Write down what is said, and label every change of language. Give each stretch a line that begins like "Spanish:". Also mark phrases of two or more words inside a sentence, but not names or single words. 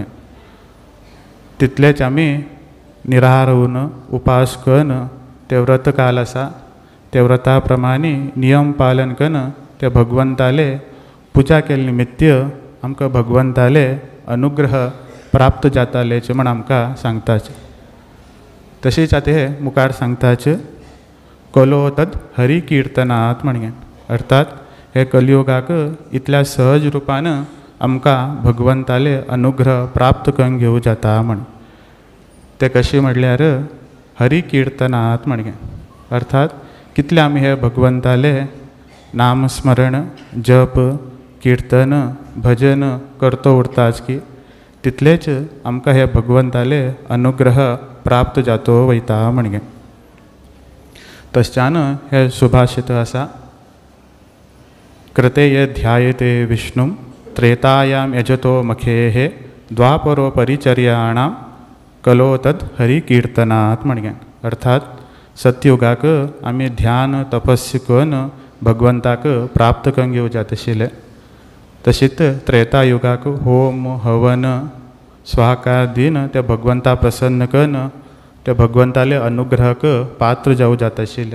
Konkani: तितलेच आमी निराहार होवन उपास करून ते व्रत काल आसा ते व्रता प्रमाणे नियम पालन करून ते भगवंताले पुजा केले निमित्त आमकां भगवंताले अनुग्रह प्राप्त जातालेच म्हण आमकां सांगताच. तशेंच आतां हे मुखार सांगताच
Sanskrit: कलो तद हरिकीर्तनात्
Konkani: म्हणगे. अर्थात हे कलियुगाक इतल्या सहज रुपान आमकां भगवंताले अनुग्रह प्राप्त करून घेवं जाता म्हण. ते कशें म्हटल्यार हरिकीर्तनात् म्हणगे. अर्थात कितले आमी हे भगवंताले नामस्मरण जप कीर्तन भजन करतो उरताच की तितलेच आमकां हे भगवंताले अनुग्रह प्राप्त जातो वयता म्हणगे. तशच्यान हे सुभाषित आसा
Sanskrit: कृते ये ध्यायते विष्णुं त्रेतायां यजतो मखेः द्वापरो परिचर्याणां कलो तद हरिकीर्तनात्
Konkani: म्हणगे. अर्थात सत्ययुगाक आमी ध्यान तपस्या करून भगवंताक प्राप्त करून घेवं जाता आशिल्ले. तशीच त्रेतायुगाक होम हवन स्वाकार दिन ते भगवंता प्रसन्न करून ते भगवंताले अनुग्रहक पात्र जावं जाता आशिल्ले.